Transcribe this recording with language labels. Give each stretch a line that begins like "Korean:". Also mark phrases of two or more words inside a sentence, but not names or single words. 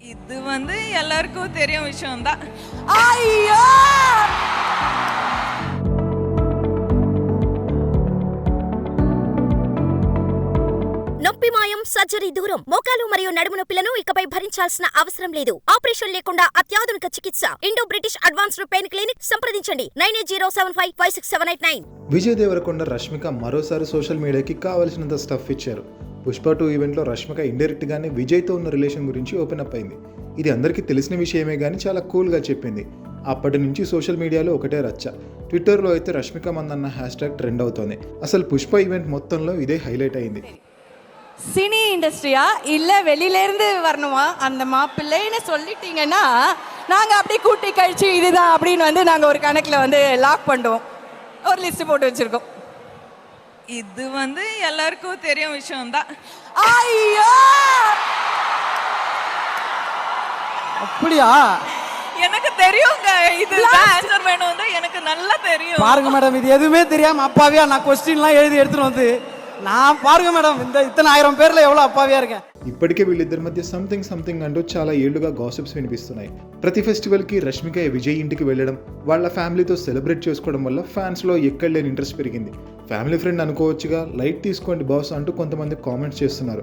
Tamil: இது எல்லாருக்கும் தெரியும் விஷயம்தான். ஐயோ
Telugu: నొప్పి మాయం, సర్జరీ దూరం. మోకాలు మరియు నడుము నొప్పులను ఇకపై భరించాల్సిన అవసరం లేదు. ఆపరేషన్ లేకుండా అత్యాధునిక చికిత్స. ఇండో బ్రిటిష్ అడ్వాన్స్డ్ పెయిన్ క్లినిక్. సంప్రదించండి 9807556789. విజయ్ దేవరకొండ రష్మిక మరోసారి
English: social media
Telugu: కావలసినంత స్టఫ్ ఇచ్చారు. పుష్ప 2 ఈవెంట్లో రష్మిక ఇండైరెక్ట్ గానే విజయ్తో ఉన్న రిలేషన్ గురించి
English: open up
Telugu: అయింది. ఇది అందరికీ తెలిసిన విషయమే కానీ చాలా కూల్గా చెప్పింది. అప్పటి నుంచి
English: social media
Telugu: ఒకటే రచ్చ. ట్విట్టర్లో అయితే రష్మిక మందన్న
English: hashtag trend
Telugu: అవుతోంది. అసలు పుష్ప ఈవెంట్ మొత్తంలో ఇదే హైలైట్ అయింది.
English: cine industry
Tamil: இல்லை வெளியிலேருந்து வரணுமா அந்த மாப்பிள்ளைன்னு சொல்லிட்டீங்கன்னா நாங்கள் அப்படியே கூட்டி கழிச்சு இதுதான் அப்படின்னு நாங்கள் ஒரு கணக்கில் லாக் பண்ணுவோம். ஒரு லிஸ்ட் போட்டு வச்சுருக்கோம். இது எல்லாருக்கும் தெரியும் விஷயம்தான். ஐயோ அப்படியா? எனக்கு தெரியுங்க. இது ஆன்சர் வேணும் எனக்கு நல்லா தெரியும். பாருங்க மேடம், இது எதுவுமே தெரியாம அப்பாவியா நான் கொஸ்டின்லாம் எழுதி எடுத்துட்டு நான் பாருங்க
Telugu: మేడం ఇతను 1000 పేర్లో ఎవరో అప్పావియా
Tamil: இருக்கேன்.
Telugu: ఇప్పటికే వీళ్ళిద్దరి మధ్య సంథింగ్ అంటూ చాలా ఏళ్లుగా గాసిప్స్ వినిపిస్తున్నాయి. ప్రతి ఫెస్టివల్కి రష్మిక విజయ్ ఇంటికి వెళ్ళడం, వాళ్ళ ఫ్యామిలీతో సెలబ్రేట్ చేసుకోవడం వల్ల ఫ్యాన్స్లో ఎక్కడలేని ఇంట్రెస్ట్ పెరిగింది.
English: family friend
Telugu: అనుకోవచ్చుగా, లైట్ తీసుకోండి బాస్ అంటూ కొంతమంది కామెంట్స్ చేస్తున్నారు.